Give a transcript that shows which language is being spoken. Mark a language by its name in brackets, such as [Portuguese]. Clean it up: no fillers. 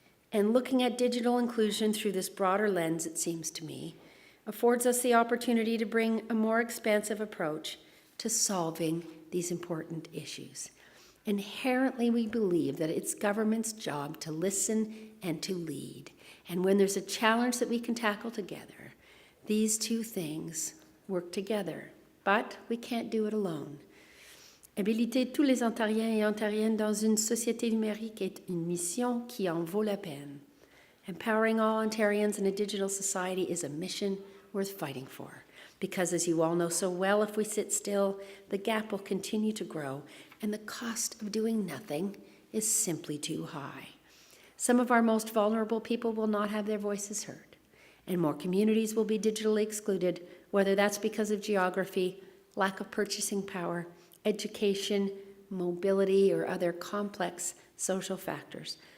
[English] And looking at digital inclusion through this broader lens, it seems to me, affords us the opportunity to bring a more expansive approach to solving these important issues. Inherently, we believe that it's government's job to listen and to lead. And when there's a challenge that we can tackle together, these two things work together. But we can't do it alone. [French] Habiliter tous les Ontariens et Ontariennes dans une société numérique est une mission qui en vaut la peine. [English] Empowering all Ontarians in a digital society is a mission worth fighting for. Because as you all know so well, if we sit still, the gap will continue to grow, and the cost of doing nothing is simply too high. Some of our most vulnerable people will not have their voices heard, and more communities will be digitally excluded, whether that's because of geography, lack of purchasing power, education, mobility, or other complex social factors.